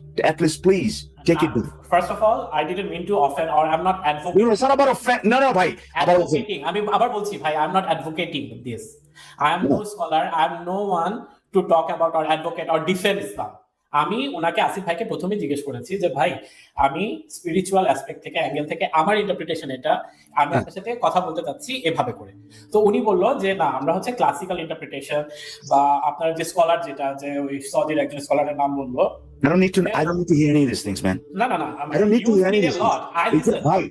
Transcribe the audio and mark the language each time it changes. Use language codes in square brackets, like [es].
[en] at least please take it back. First of all, I didn't mean to offend, or I'm not advocating. You know, it's not about offense. [bn] No, ভাই, আমি আবার বলছি ভাই, [en] I'm not advocating this. I am no scholar. I am no one to talk about or advocate or defend Islam. [bn] আমি ওনাকে আসিফ ভাইকে প্রথমে জিজ্ঞেস করেছি যে ভাই আমি স্পিরিচুয়াল অ্যাসপেক্ট থেকে, অ্যাঙ্গেল থেকে আমার ইন্টারপ্রিটেশন এটা, আমি আপনার সাথে কথা বলতে চাচ্ছি এভাবে করে। তো উনি বললো যে না, আমরা হচ্ছে ক্লাসিক্যাল ইন্টারপ্রিটেশন বা আপনার যে স্কলার, যেটা যে ওই সৌদির একজন স্কলারের নাম বললো। [en] I don't need to hear any of these things, man. [bn] না [en] I don't need to hear any of these things.